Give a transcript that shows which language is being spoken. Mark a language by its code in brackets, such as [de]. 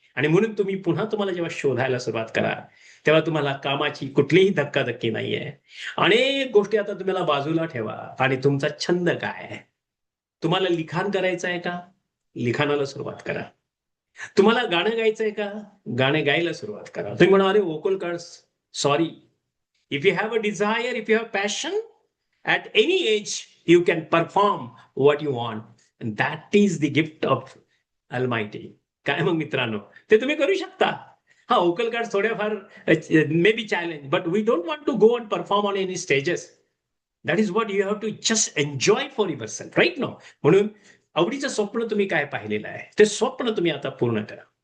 [mr] आणि म्हणून तुम्ही पुन्हा तुम्हाला जेव्हा शोधायला सुरुवात करा, तेव्हा तुम्हाला कामाची कुठलीही धक्काधक्की नाहीये. अनेक गोष्टी आता तुम्हाला बाजूला ठेवा आणि तुमचा छंद काय आहे? तुम्हाला लिखाण करायचं आहे का? लिखाणाला सुरुवात करा. तुम्हाला गाणं गायचंय का? गाणे गायला सुरुवात करा. तुम्ही म्हणा, "अरे vocal chords." [en] Sorry. If you have a desire, if you have passion, at any age you can perform what you want, and that is the gift of Almighty. [mr] काय मग मित्रांनो, ते तुम्ही करू शकता. [en] हा vocal cord थोड्याफार may be challenge, but we don't want to go and perform on any stages. That is what you have to just enjoy for yourself, right no. [mr] म्हणून आवडीचं स्वप्न तुम्ही काय पाहिलेलं आहे, ते स्वप्न तुम्ही आता पूर्ण करा.